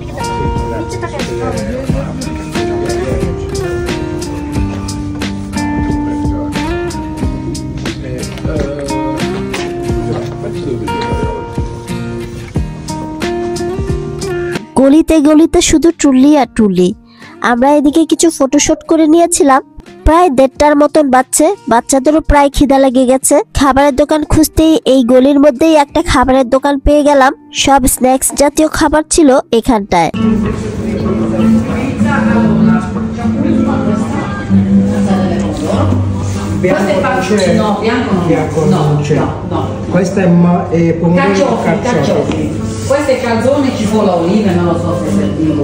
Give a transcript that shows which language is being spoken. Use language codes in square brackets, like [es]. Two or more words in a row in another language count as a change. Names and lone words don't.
[bn] গলিতে গলিতে শুধু ট্রুলি আর ট্রুলি। আমরা এদিকে কিছু ফটোশুট করে নিয়েছিলাম। প্রায় 1:30টার মতন বাজছে। বাচ্চাদেরও প্রায় খিদা লেগে গেছে। খাবারের দোকান খুঁজতেই এই গলির মধ্যেই একটা খাবারের দোকান পেয়ে গেলাম। সব স্ন্যাক্স জাতীয় খাবার ছিল এখানটায়। [it] Questo è facile, no, bianco non c'è. No. Questo è pomodoro Carciofi. Questo è calzone, cipolla, olive, non lo so se è servivo.